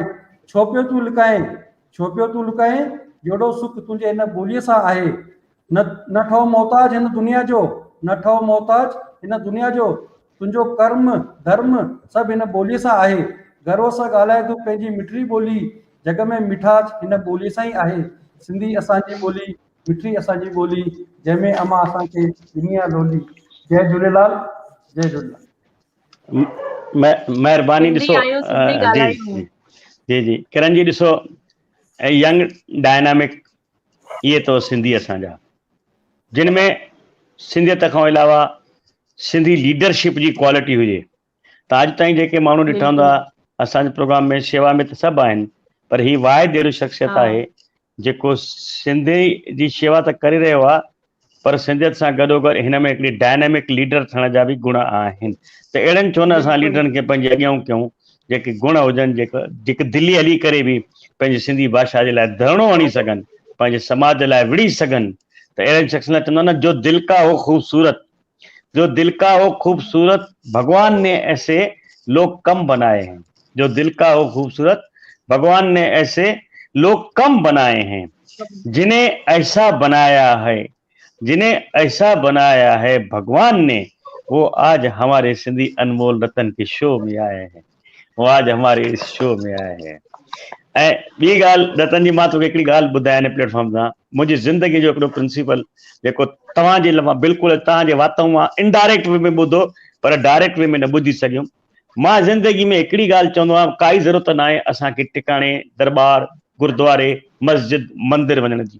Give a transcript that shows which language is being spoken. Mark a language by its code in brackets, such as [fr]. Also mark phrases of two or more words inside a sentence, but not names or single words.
[sd] छो पियो तूं लुकाएं, छो पियो तूं लुकाएं, जहिड़ो सुख तुंहिंजे हिन ॿोलीअ सां आहे, न ठहो मोहताज हिन दुनिया जो, न ठहो मोहताज हिन दुनिया जो, तुंहिंजो कर्म धर्म सभु हिन ॿोलीअ सां आहे, गर्व सां ॻाल्हाए तूं पंहिंजी मिठड़ी ॿोली, जग में मिठास हिन ॿोलीअ सां ई आहे, सिंधी असांजी ॿोली मिठड़ी असांजी ॿोली, जंहिंमें अमां असांखे ॾिनी आहे लोली। जय झूलेलाल, जय झूलेलाल। महिरबानी ॾिसो जी जी किरण जी ॾिसो [en] young dynamic [sd] इहे तो सिंधी असांजा जिन में सिंधियत खां अलावा सिंधी लीडरशिप जी क्वालिटी हुजे त अॼु ताईं जेके माण्हू ॾिठा हूंदा असांजे प्रोग्राम में शेवा में त सभु आहिनि पर ही वाहिद अहिड़ो शख़्सियत आहे जेको सिंधी जी शेवा त करे रहियो आहे पर सिंधियत सां गॾोगॾु हिन में हिकिड़ी [en] dynamic leader [sd] थियण जा बि गुण आहिनि। त अहिड़नि छो न असां लीडरनि खे पंहिंजे अॻियां कयूं जेके गुण हुजनि जेके दिल्ली हली करे बि पंहिंजी सिंधी भाषा जे लाइ धरणो हणी सघनि, पंहिंजे समाज लाइ विड़ी सघनि। तो अहिड़े शख्स ने चवंदा ना [hi] जो दिल का हो खूबसूरत, जो दिल का हो खूबसूरत भगवान ने ऐसे लोग कम बनाए हैं, जो दिल का हो खूबसूरत भगवान ने ऐसे लोग कम बनाए हैं, जिन्हें ऐसा बनाया है, जिन्हें ऐसा बनाया है भगवान ने, वो आज हमारे सिंधी अनमोल रतन के शो में आए हैं, वो आज हमारे इस शो में आए हैं। [sd] ऐं ॿी ॻाल्हि रतन जी, मां तोखे हिकिड़ी ॻाल्हि ॿुधायां हिन प्लेटफॉर्म सां, मुंहिंजी ज़िंदगी जो हिकिड़ो प्रिंसिपल जेको तव्हांजे लाइ मां बिल्कुलु तव्हांजे वाताऊं मां [en] indirect way [sd] में ॿुधो पर [en] direct way [sd] में न ॿुधी सघियुमि। मां ज़िंदगी में हिकिड़ी ॻाल्हि चवंदो आहियां, काई ज़रूरत न आहे असांखे टिकाणे, दरबार, गुरुद्वारे, मस्जिद, मंदिर वञण जी।